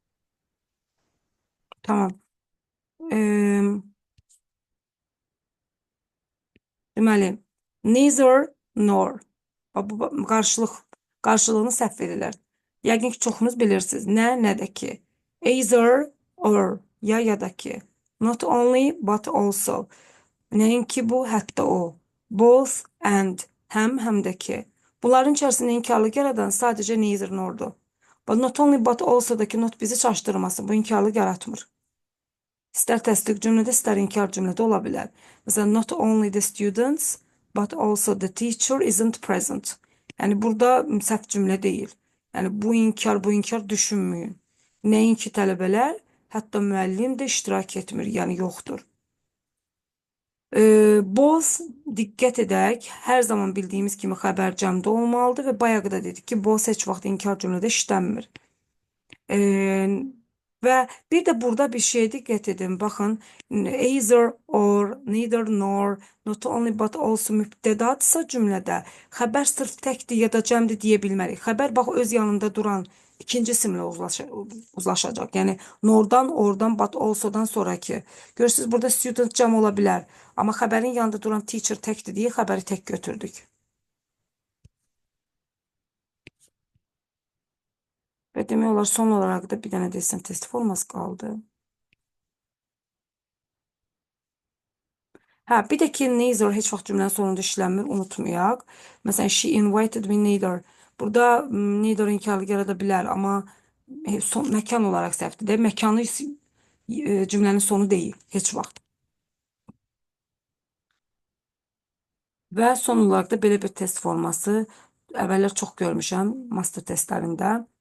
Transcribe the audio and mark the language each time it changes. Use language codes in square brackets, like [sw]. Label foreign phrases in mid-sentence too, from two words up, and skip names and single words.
[az] Tamam. Deməli, [en] neither nor. [az] Bu qarşılığını səhv verirlər. Yəqin ki, çoxunuz bilirsiniz. Nə, nə də ki. [en] Either or, [az] ya da ki. [en] Not only, but also. [az] Nəinki bu, hətta o. [en] Both and, [az] həm də ki. Bunların içərisində inkarlıq yaradan sadəcə [en] neither nordur. But not only, but also-daki not [az] bizi çaşdırmasın. Bu inkarlıq yaratmır. İstər təsdiq cümlədə, istər inkar cümlədə ola bilər. Məsələn, [en] not only the students, but also the teacher isn't present. [az] Yəni, burada səhv cümlə deyil. Yəni, bu inkar düşünməyin. Nəinki tələbələr, hətta müəllim də iştirak etmir, yəni yoxdur. Both, diqqət edək, hər zaman bildiyimiz kimi xəbər cəmdə olmalıdır və bayağı da dedik ki, both heç vaxt inkar cümlədə işlənmir. Və bir də burada bir şeye diqqət edin. Baxın, [en] either or, neither nor, not only but also [az] mübtədadsa cümlədə xəbər sırf təkdir ya da cəmdir deyə bilmərik. Xəbər bax öz yanında duran ikinci isimlə uzlaşacaq. Yəni nordan, oradan, [en] but also'dan [az] sonraki. Görürsünüz, burada student cəm ola bilər. Amma xəbərin yanında duran teacher təkdir deyə xəbəri tək götürdük. Və demək olar son olaraq da bir dənə dessin test forması qaldı. Bir də ki, neither heç vaxt cümlənin sonunda işlənmir, unutmayaq. Məsələn, [en] she invited me neither. [az] Burada neither inkarlıq yarada bilər, amma məkan olaraq səhvdir. Məkanı cümlənin sonu deyil, heç vaxt. Və son olaraq da belə bir test forması əvvəllər çox görmüşəm [en] master testlərində.